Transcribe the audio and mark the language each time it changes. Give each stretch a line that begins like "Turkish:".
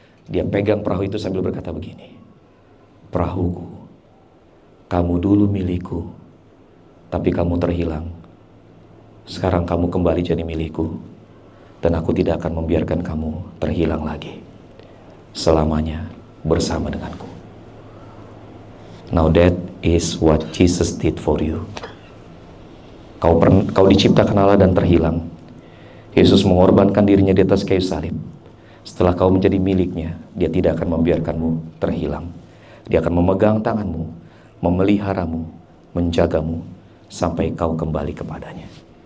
Indonesian: Dia pegang perahu itu sambil berkata begini, "Perahuku, kamu dulu milikku, tapi kamu terhilang. Sekarang kamu kembali jadi milikku, dan aku tidak akan membiarkan kamu terhilang lagi. Selamanya bersama denganku."
English: Now that is what Jesus did for you.
Indonesian: Kau diciptakan Allah dan terhilang. Yesus mengorbankan dirinya di atas kayu salib. Setelah kau menjadi miliknya, dia tidak akan membiarkanmu terhilang. Dia akan memegang tanganmu, memeliharamu, menjagamu, sampai kau kembali kepadanya.